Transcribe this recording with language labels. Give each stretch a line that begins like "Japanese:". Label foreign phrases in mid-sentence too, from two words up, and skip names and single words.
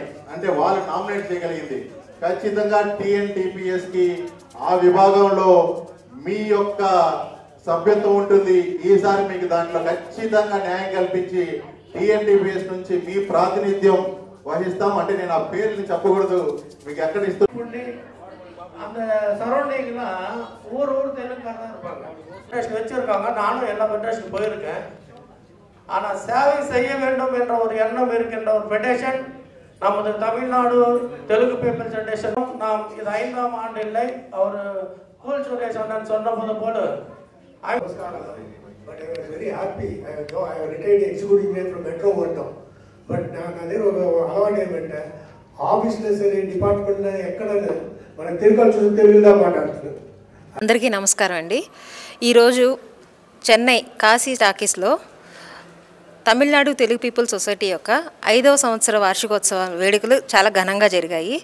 Telugu: అంటే వాళ్ళు నామినేట్ చేయగలిగింది ఖచ్చితంగా TNTPSకి ఆ విభాగంలో మీ యొక్క సభ్యత్వం ఉంటుంది. ఈసారి మీకు దాంట్లో ఖచ్చితంగా న్యాయం కల్పించి TNTPS నుంచి మీ ప్రాతినిధ్యం వహిస్తాం. అంటే నేను ఆ పేర్లు చెప్పకూడదు, మీకు ఎక్కడ ఇస్తాం.
Tamil: அந்த சரௌண்டிங்ல ஊர் தெலுங்குக்காரதான் இருப்பாங்க. ஃபெடரேஷன் வச்சிருக்காங்க. நானும் எல்லா ஃபெடரேஷனுக்கு போயிருக்கேன். ஆனால் சேவை செய்ய வேண்டும் என்ற ஒரு எண்ணம் இருக்கின்ற ஒரு ஃபெடரேஷன் நமது தமிழ்நாடு தெலுங்கு பீப்புள்ஸ் ஃபெடரேஷன். நாம் இது 5ஆம் ஆண்டு இல்லை. அவர் கூல் சுரேஷ் அண்ணன் சொன்னபோது போல
English: But I was very happy. I retired executive mayor from Metro one now.
Telugu: But నాకు అదే ఒక అలవాటు ఏమంటే ఆఫీస్లో సరే డిపార్ట్మెంట్లో ఎక్కడ మనం తిరగాల్సి తెలుగులో మాట్లాడుతున్నాం. అందరికీ నమస్కారం అండి. ఈరోజు చెన్నై కాశీ టాకీస్లో తమిళనాడు తెలుగు పీపుల్ సొసైటీ యొక్క 5వ సంవత్సర వార్షికోత్సవ వేడుకలు చాలా ఘనంగా జరిగాయి.